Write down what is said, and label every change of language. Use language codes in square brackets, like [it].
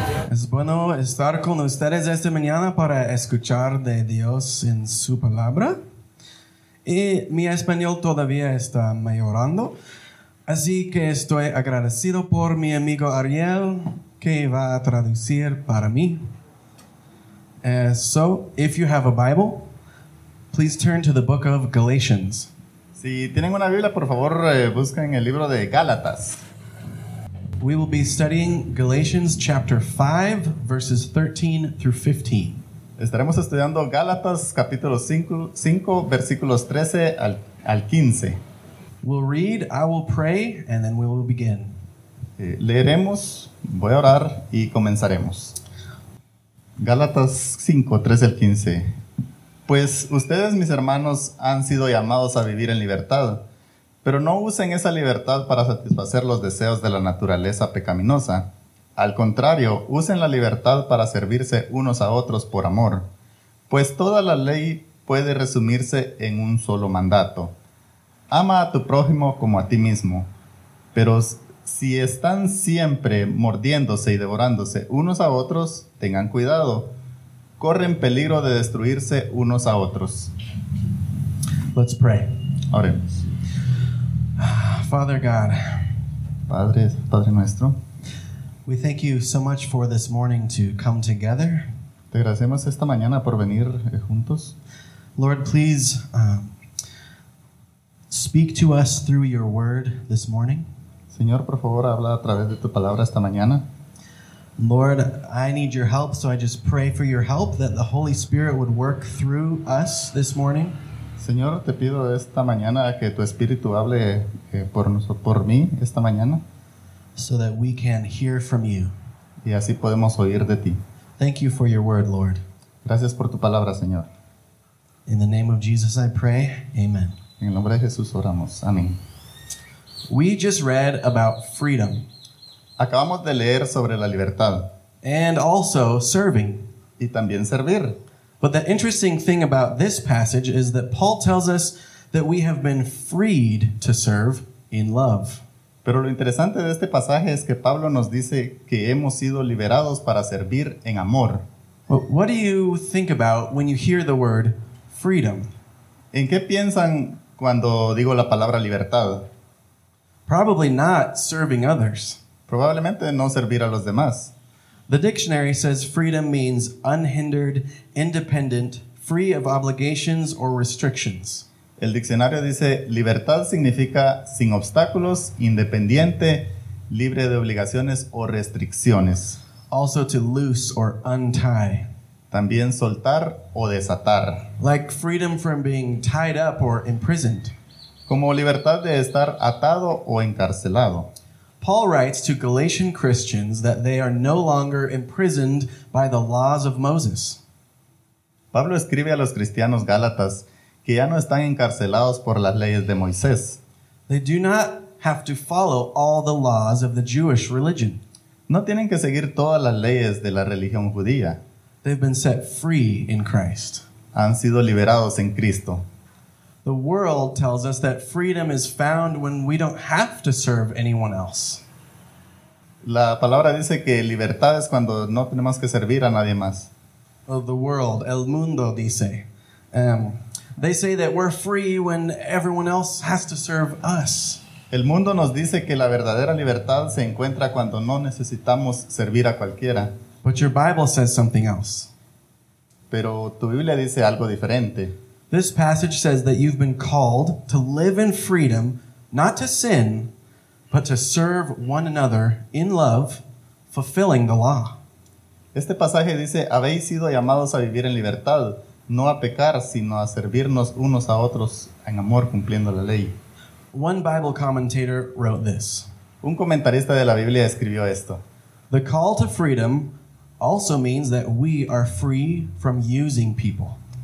[es] Es bueno estar con ustedes esta mañana para escuchar de Dios en su palabra. Y mi español todavía está mejorando, así que estoy agradecido por mi amigo Ariel, que va a traducir para mí. [en] So, if you have a Bible, please turn to the book of Galatians. [es] Si tienen una Biblia, por favor, busquen el libro de Gálatas. [en] We will be studying Galatians chapter 5, verses 13 through 15. [es] Estaremos estudiando Gálatas capítulo 5, versículos 13 al 15. [en] We'll read, I will pray, and then we will begin. [es] Leeremos, voy a orar y comenzaremos. Gálatas 5, 13 al 15. Pues ustedes, mis hermanos, han sido llamados a vivir en libertad. Pero no usen esa libertad para satisfacer los deseos de la naturaleza pecaminosa. Al contrario, usen la libertad para servirse unos a otros por amor. Pues toda la ley puede resumirse en un solo mandato. Ama a tu prójimo como a ti mismo. Pero si están siempre mordiéndose y devorándose unos a otros, tengan cuidado. Corren peligro de destruirse unos a otros. [en] Let's pray. [es] Oremos. [en] Father God, [es] Padre, Padre nuestro, [en] we thank you so much for this morning to come together. [es] Te agradecemos esta mañana por venir juntos. [en] Lord, please speak to us through your word this morning. [es] Señor, por favor, habla a través de tu palabra esta mañana. [en] Lord, I need your help, so I just pray for your help that the Holy Spirit would work through us this morning. [es] Señor, te pido esta mañana que tu Espíritu hable por mí esta mañana. [en] So that we can hear from you. [es] Y así podemos oír de ti. [en] Thank you for your word, Lord. [es] Gracias por tu palabra, Señor. [en] In the name of Jesus I pray, amen. [es] En el nombre de Jesús oramos, amén. [en] We just read about freedom. [es] Acabamos de leer sobre la libertad. [en] And also serving. [es] Y también servir. [en] But the interesting thing about this passage is that Paul tells us that we have been freed to serve in love. [es] Pero lo interesante de este pasaje es que Pablo nos dice que hemos sido liberados para servir en amor. [en] Well, what do you think about when you hear the word freedom? [es] ¿En qué piensan cuando digo la palabra libertad? [en] Probably not serving others. [es] Probablemente no servir a los demás. [en] The dictionary says freedom means unhindered, independent, free of obligations or restrictions. [es] El diccionario dice libertad significa sin obstáculos, independiente, libre de obligaciones o restricciones. [en] Also to loose or untie. [es] También soltar o desatar. [en] Like freedom from being tied up or imprisoned. [es] Como libertad de estar atado o encarcelado. [en] Paul writes to Galatian Christians that they are no longer imprisoned by the laws of Moses. [es] Pablo escribe a los cristianos gálatas que ya no están encarcelados por las leyes de Moisés. [en] They do not have to follow all the laws of the Jewish religion. [es] No tienen que seguir todas las leyes de la religión judía. [en] They've been set free in Christ. [es] Han sido liberados en Cristo. [en] The world tells us that freedom is found when we don't have to serve anyone else. [es] La palabra dice que libertad es cuando no tenemos que servir a nadie más. [en] Well, the world, [es] el mundo dice. [en] They say that we're free when everyone else has to serve us. [es] El mundo nos dice que la verdadera libertad se encuentra cuando no necesitamos servir a cualquiera. [en] But your Bible says something else. [es] Pero tu Biblia dice algo diferente. [en] This passage says that you've been called to live in freedom, not to sin, but to serve one another in love, fulfilling the law. [es] Este pasaje dice, habéis sido llamados a vivir en libertad, no a pecar, sino a servirnos unos a otros en amor cumpliendo la ley. [en] One Bible commentator wrote this. [es] Un comentarista de la Biblia escribió esto. [en] The call to freedom also means that we are free from using people.